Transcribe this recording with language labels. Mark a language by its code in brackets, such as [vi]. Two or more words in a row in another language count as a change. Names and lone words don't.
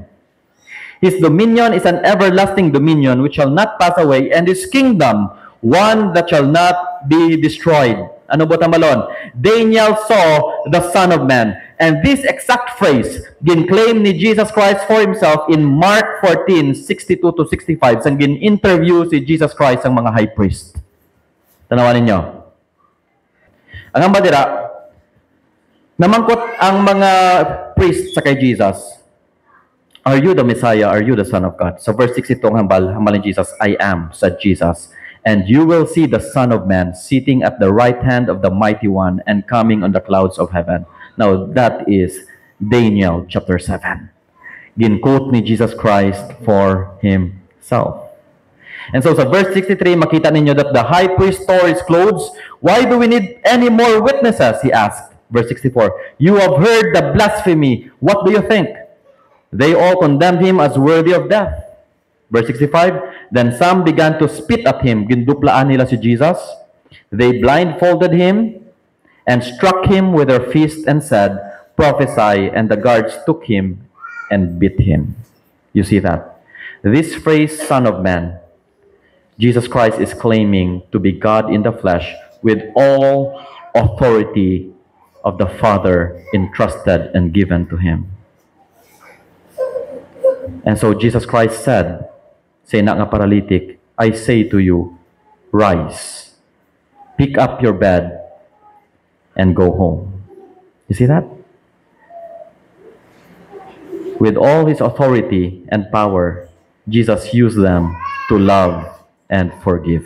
[en] His dominion is an everlasting dominion which shall not pass away, and his kingdom one that shall not be destroyed. [hil] Ano ba tamalon? [en] Daniel saw the Son of Man. And this exact phrase [hil] ginclaim ni [en] Jesus Christ for himself in Mark 14:62-65 [hil] sang gin-interview si Jesus Christ ang mga [en] high priest. [hil] Tanawan ninyo. Ang ambadira, namangkot ang mga priest sa kay Jesus. [en] Are you the Messiah? Are you the Son of God? So verse 62 [hil] ang hambal ni Jesus, [en] I am, said Jesus. And you will see the Son of Man sitting at the right hand of the Mighty One and coming on the clouds of heaven. Now, that is Daniel chapter 7. [hil] Gin-quote ni Jesus Christ [en] for himself. And so, [hil] sa verse 63, makita ninyo [en] that the high priest tore his clothes. Why do we need any more witnesses? He asked. Verse 64, you have heard the blasphemy. What do you think? They all condemned him as worthy of death. Verse 65, then some began to spit at him. [hil] Ginduplaan nila si Jesus. [en] They blindfolded him and struck him with their fists and said, prophesy, and the guards took him and beat him. You see that? This phrase, Son of Man, Jesus Christ is claiming to be God in the flesh with all authority of the Father entrusted and given to him. And so Jesus Christ said, [hil] say na nga [en] paralytic, I say to you, rise, pick up your bed, and go home. You see that? With all his authority and power, Jesus used them to love and forgive.